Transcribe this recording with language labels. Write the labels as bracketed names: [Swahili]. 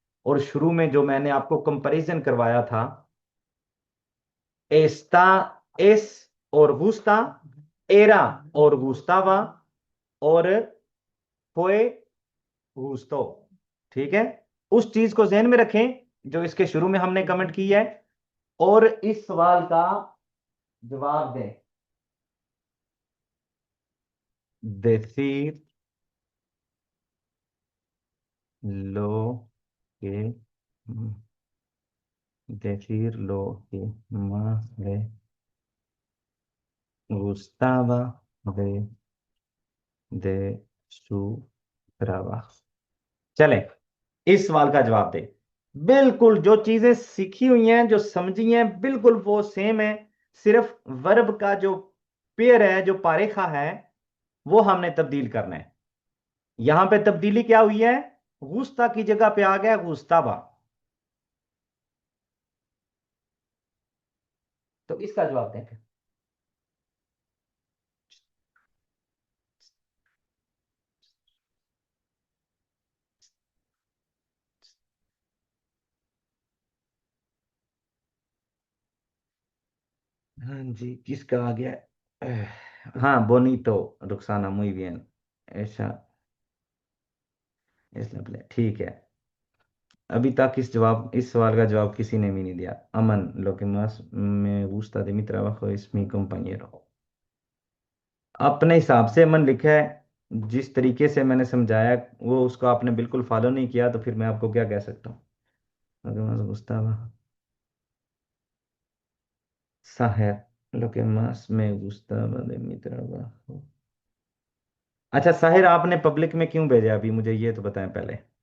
[Hindi] और शुरू में जो मैंने आपको कंपैरिजन करवाया था, एस्ता, एस और गुस्ता, एरा और गुस्तावा, और फोए गुस्तो। ठीक है। उस चीज को ध्यान में रखें जो इसके शुरू में हमने कमेंट की है, और इस सवाल का जवाब दें। [Spanish] decir lo que decir lo que más le gustaba de su trabajo। [Hindi] चले, इस सवाल का जवाब दे। बिल्कुल जो चीजें सीखी हुई हैं, जो समझी हैं, बिल्कुल वो सेम है। सिर्फ वर्ब का जो पेयर है, जो पारेखा है, वो हमने तब्दील करना है। यहां पे तब्दीली क्या हुई है, गुस्ता की जगह पे आ गया गुस्ताबा। तो इसका जवाब दें फिर। हाँ जी, किसका आ गया? हाँ, बोनीतो। [Spanish] रुखसाना, muy bien। [Hindi] ऐसा, ठीक है। अभी तक इस सवाल का जवाब किसी ने भी नहीं दिया। [Spanish] अमन, lo que más me gusta de mi trabajo es mi compañero। [Hindi] अपने हिसाब से अमन लिखा है, जिस तरीके से मैंने समझाया वो उसको आपने बिल्कुल फॉलो नहीं किया, तो फिर मैं आपको क्या कह सकता हूँ? [Spanish] Lo que más gustaba, साहिर, lo que más me gustaba de mi trabajo। [Hindi] अच्छा साहिर, आपने पब्लिक में क्यों भेजा अभी, मुझे ये तो बताएं पहले।